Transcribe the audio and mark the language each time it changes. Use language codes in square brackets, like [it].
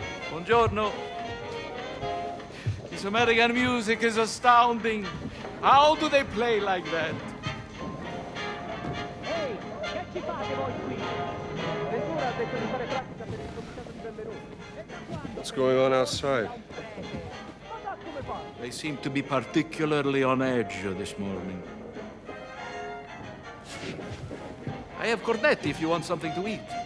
[it] Buongiorno. [en] This American music is astounding. How do they play like that? [it] Ehi, che ci fate voi qui? Ventura ha detto di fare pratica per il comitato di Bellerone. [en] What's going on outside? They seem to be particularly on edge this morning. I have cornetti if you want something to eat.